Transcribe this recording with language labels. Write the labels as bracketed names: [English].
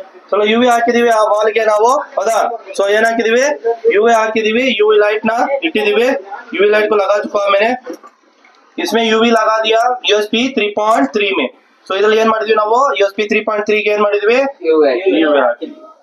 [Kannada] ಚಲೋ UV ಹಾಕಿದೀವಿ ಆ ವಾಲ್ಗೆ ನಾವು, ಹೌದಾ? ಸೊ ಏನ್ ಹಾಕಿದೀವಿ, UV ಹಾಕಿದೀವಿ. [Hindi] UV लाइट ना इಟ್ಟಿದೀವಿ. UV लाइट को लगा चुका मैंने. इसमें UV लगा दिया USB 3.3 में. [Kannada] ಸೊ ಇದ್ರಲ್ಲಿ ಏನ್ ಮಾಡಿದ್ವಿ ನಾವು, USB 3.3 ಗೆ ಏನ್ ಮಾಡಿದ್ವಿ, UV ಹಾಕಿದ್ವಿ.